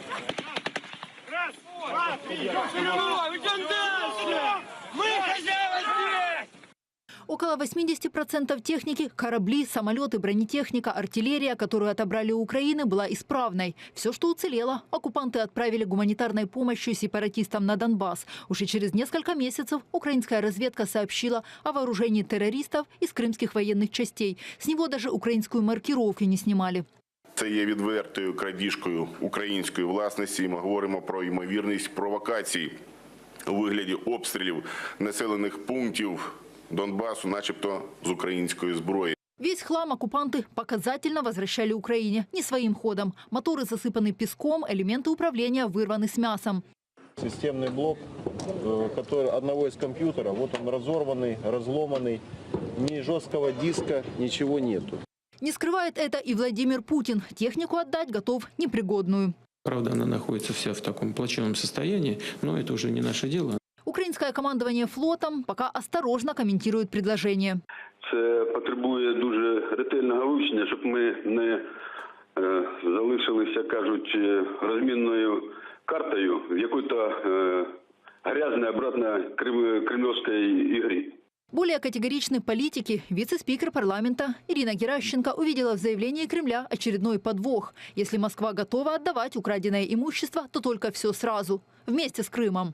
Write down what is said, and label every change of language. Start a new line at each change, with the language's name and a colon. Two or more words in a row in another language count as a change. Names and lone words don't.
Russian: Около 80% техники – корабли, самолеты, бронетехника, артиллерия, которую отобрали у Украины, была исправной. Все, что уцелело, оккупанты отправили гуманитарной помощью сепаратистам на Донбасс. Уже через несколько месяцев украинская разведка сообщила о вооружении террористов из крымских военных частей. С него даже украинскую маркировку не снимали.
Ukrainian: Це є відвертою крадіжкою української власності. Ми говоримо про ймовірність провокацій у вигляді обстрілів населених пунктів Донбассу, начебто з української зброї.
Russian: Весь хлам оккупанты показательно возвращали Украине не своим ходом. Моторы засыпаны песком, элементы управления вырваны с мясом. Системный блок одного из компьютеров, вот он разорванный, разломанный, ни жесткого диска, ничего нету. Не скрывает это и Владимир Путин. Технику отдать готов непригодную. Правда, она находится вся в таком плачевном состоянии, но это уже не наше дело. Украинское командование флотом пока осторожно комментирует предложение.
Ukrainian: Це потребує дуже ретельного вивчення, щоб ми не залишилися, кажуть, розмінною картою в якій-то
Russian: грязной обратно кремлевской игре. Более категоричны политики. Вице-спикер парламента Ирина Геращенко увидела в заявлении Кремля очередной подвох. Если Москва готова отдавать украденное имущество, то только все сразу, вместе с Крымом.